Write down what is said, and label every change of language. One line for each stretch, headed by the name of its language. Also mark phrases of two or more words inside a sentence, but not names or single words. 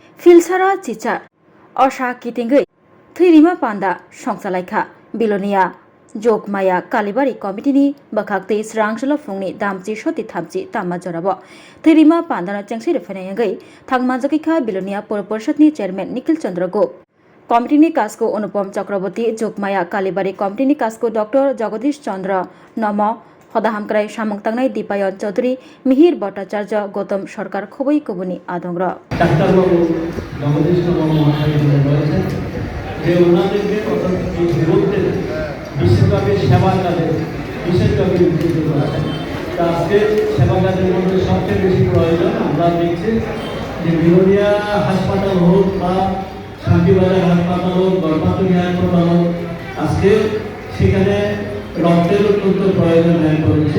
Kok Borok: फिलसारा चिचार अशा कितिंगै थैरिमा पान्दा संसालायखा बिलनिया जगमाया कालीबारि कमिटिनि बखाक्तै स्रांसल फुंनि दामची सति थामची तामा जराबो थैरिमा पान्दानो चेंसि रेफानायगै थांमाजकिखा बिलनिया पौर परिषदनि चेयरमैन निखिल चंद्र गो कमिटिनि काजको अनुपम चक्रवर्ती जगमाया कालीबारि कमिटिनि काजको डॉक्टर जगदीश चंद्र नम हदाहामक्राय सामंग तांनाय दीपायन चौधरी मिहिर भट्टाचार्य गौतम सरकार खबै कबुनी आदंग्र
Bangla: ডাক্তারবাবু জগদীশবাবু মহাশয় বলেছেন যে ওনাদেরকে এই বিরুদ্ধে বিশেষভাবে সেবা কাজে বিশেষভাবে উদ্বুদ্ধ করেছেন। তা আজকে সেবা কাজের মধ্যে সবচেয়ে বেশি প্রয়োজন আমরা দেখছি যে বিরোধিয়া হাসপাতাল হোক বা শান্তিবাজার হাসপাতাল হোক গর্ভাতনী হাসপাতাল হোক আজকে সেখানে রক্তের অত্যন্ত প্রয়োজন হয়ে পড়েছে।